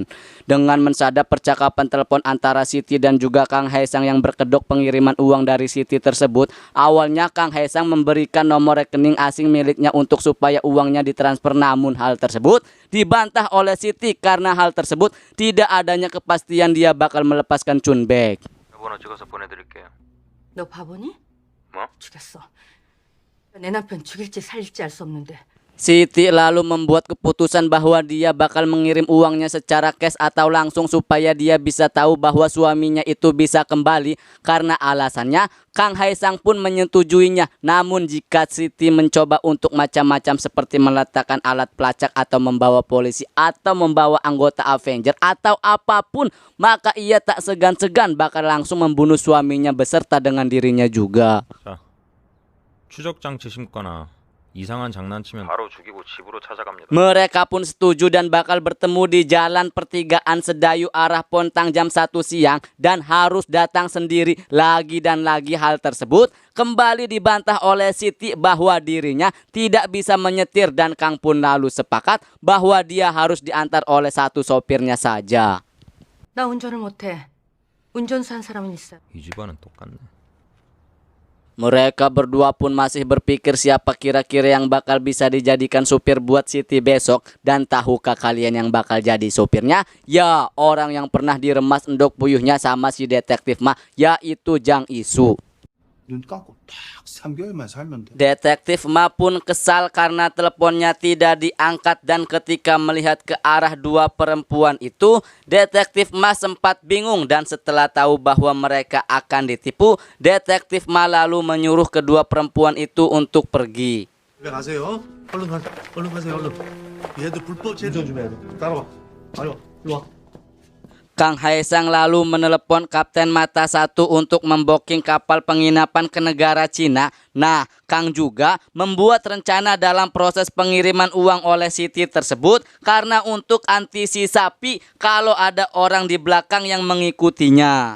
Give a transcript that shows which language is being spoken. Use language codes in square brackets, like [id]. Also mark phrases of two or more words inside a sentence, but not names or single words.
[id] Dengan mensadap percakapan telepon antara Siti dan juga Kang Hae Sang yang berkedok pengiriman uang dari Siti tersebut, awalnya Kang Hae Sang memberikan nomor rekening asing miliknya untuk supaya uangnya ditransfer, namun hal tersebut dibantah oleh Siti karena hal tersebut tidak adanya kepastian dia bakal melepaskan Chun Bek. [ko] 번호 찍어서 보내드릴게요. 너 바보니? 뭐? 죽였어. 내 남편 죽일지 살릴지 알 수 없는데. [id] Siti lalu membuat keputusan bahwa dia bakal mengirim uangnya secara cash atau langsung supaya dia bisa tahu bahwa suaminya itu bisa kembali. Karena alasannya Kang Hae Sang pun menyetujuinya. Namun jika Siti mencoba untuk macam-macam seperti meletakkan alat pelacak atau membawa polisi atau membawa anggota Avenger atau apapun, maka ia tak segan-segan bakal langsung membunuh suaminya beserta dengan dirinya juga. [ko] 자, 추적 장치 심거나 이상한 장난치면 바로 죽이고 집으로 찾아갑니다. [id] Mereka pun setuju dan bakal bertemu di jalan pertigaan Sedayu arah Pontang jam 1 siang dan harus datang sendiri lagi dan lagi. Hal tersebut kembali dibantah oleh Siti bahwa dirinya tidak bisa menyetir dan Kang pun lalu sepakat bahwa dia harus diantar oleh satu sopirnya saja. [ko] 나 운전을 못해. 운전사 한 사람은 있어. 이 집안은 똑같네. [id] Mereka berdua pun masih berpikir siapa kira-kira yang bakal bisa dijadikan supir buat Siti besok. Dan tahukah kalian yang bakal jadi supirnya? Ya, orang yang pernah diremas endok puyuhnya sama si detektif mah, yaitu Jang Isu. [ko] 눈 감고 딱 3개월만 살면 돼. [id] Detektif Ma pun kesal karena teleponnya tidak diangkat dan ketika melihat ke arah dua perempuan itu, Detektif Ma sempat bingung dan setelah tahu bahwa mereka akan ditipu, Detektif Ma lalu menyuruh kedua perempuan itu untuk pergi. [ko] 집에 가세요. 얼른 가세요. 얼른. 얘들 불법 운전 좀 해야 돼. 따라와. 빨리 와. 일로 와. [id] Kang Hae Sang lalu menelepon Kapten Mata 1 untuk memboking kapal penginapan ke negara Cina. Nah, Kang juga membuat rencana dalam proses pengiriman uang oleh Siti tersebut karena untuk antisipasi kalau ada orang di belakang yang mengikutinya.